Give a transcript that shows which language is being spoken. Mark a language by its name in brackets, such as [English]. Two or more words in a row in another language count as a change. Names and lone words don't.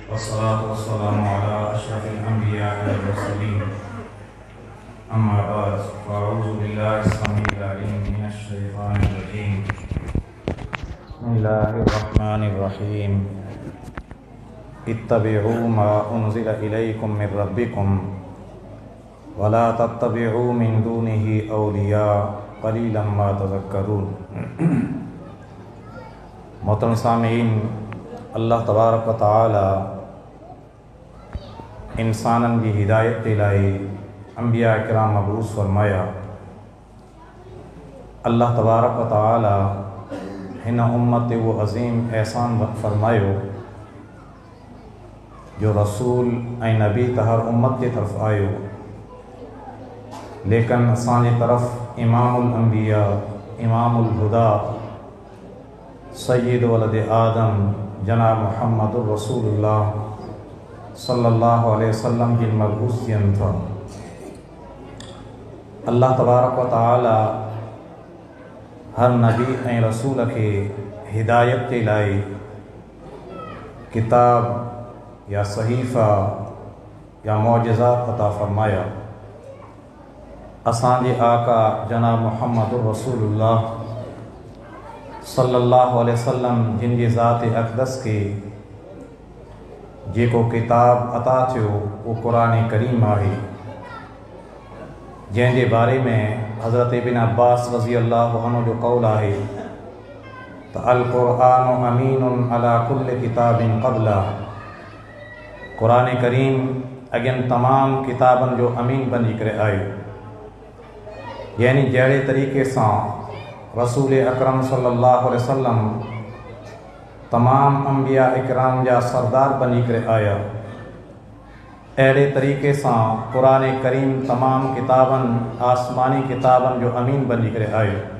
[Arabic] والصلاة والسلام على أشرف الأنبياء والمرسلين أما بعد فأعوذ بالله السميع العليم من الشيطان الرجيم بسم الله الرحمن الرحيم اتبعوا ما أنزل إليكم من ربكم ولا تتبعوا من دونه أولياء قليلا ما تذكرون. [Sindhi] मोहतरम सामीन, [Arabic] الله تبارك وتعالى [Sindhi] इंसानन जी हिदायत के लाए अंबिया किराम मबूस फरमाया। [Arabic] الله تبارك وتعالى [Sindhi] हिन उम्मत वो अज़ीम एहसान फरमायो जो रसूल ऐं नबी त हर उम्मत के तरफ़ आयो, लेकिन असांजे तरफ़ [Arabic] إمام الأنبياء إمام الهدى سيد ولد آدم [Sindhi] जनाब [Arabic] محمد رسول الله صلى الله عليه وسلم [Sindhi] की मबूसियत था। [Arabic] الله تبارك وتعالى [Sindhi] हर नबी ऐं रसूल के हिदायत के लाए किताब या सहीफ़ा या मौजज़ात अता फ़रमाया। असांजे आका जनाब [Arabic] محمد رسول الله صلى الله عليه وسلم [Sindhi] जिन जी ज़ात अक़दस के जेको किताब अता थियो वो कुरान करीम आहे, जंहिंजे बारे में हज़रत इब्न अब्बास [Arabic] رضي الله عنه [Sindhi] जो क़ौल आहे त [Arabic] القرآن أمين على كل كتاب قبل. [Sindhi] कुरान करीम अॻियनि तमाम किताबनि जो अमीन बनी करे आयो, यानी जहिड़े तरीक़े सां रसूल अकरम [Arabic] صلى الله عليه وسلم [Sindhi] तमाम अंबिया इकराम जा सरदार बनी करे आया, अहिड़े तरीक़े सां कुरान करीम तमाम किताबनि आसमानी किताबनि जो अमीन बनी करे आयो।